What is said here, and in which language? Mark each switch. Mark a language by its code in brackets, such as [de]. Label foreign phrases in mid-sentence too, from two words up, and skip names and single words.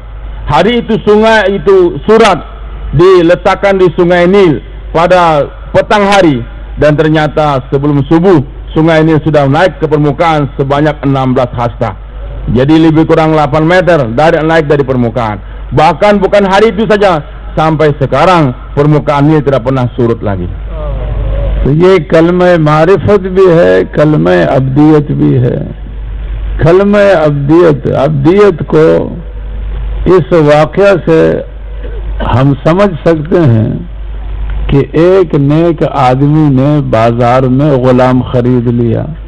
[id] Hari itu sungai itu surat diletakkan di Sungai Nil pada petang hari, dan ternyata sebelum subuh Sungai Nil sudah naik ke permukaan sebanyak 16 hasta. Jadi lebih kurang 8 meter naik dari permukaan. Bahkan bukan hari itu saja, sampai sekarang permukaan Nil tidak pernah surut lagi. [ur] تو یہ کلمۂ معرفت بھی ہے، کلمۂ عبدیت بھی ہے. کلمۂ عبدیت کو اس واقعہ سے ہم سمجھ سکتے ہیں کہ ایک نیک آدمی نے بازار میں غلام خرید لیا.